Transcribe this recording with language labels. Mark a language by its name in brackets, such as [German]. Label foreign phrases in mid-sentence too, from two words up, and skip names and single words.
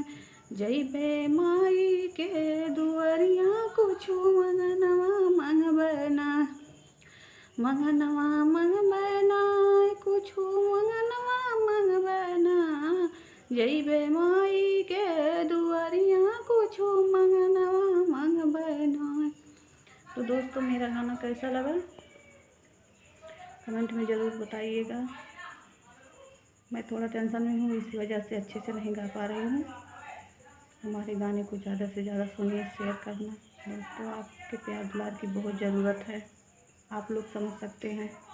[Angika] जइबै माई के दुआरिया कुछु मंगनवा मंगबै नाय। मंगनवा मंगबै नाय कुछु मंगनवा मंगबै नाय। जइबै माई के दुआरिया कुछु मंगनवा मंगबै नाय। [Hindi] तो दोस्तों, मेरा गाना कैसा लगा कमेंट में ज़रूर बताइएगा। मैं थोड़ा टेंशन में हूँ, इसी वजह से अच्छे से नहीं गा पा रही हूँ। हमारे गाने को ज़्यादा से ज़्यादा सुनिए, शेयर करना। दोस्तों, आपके प्यार दुलार की बहुत ज़रूरत है, आप लोग समझ सकते हैं।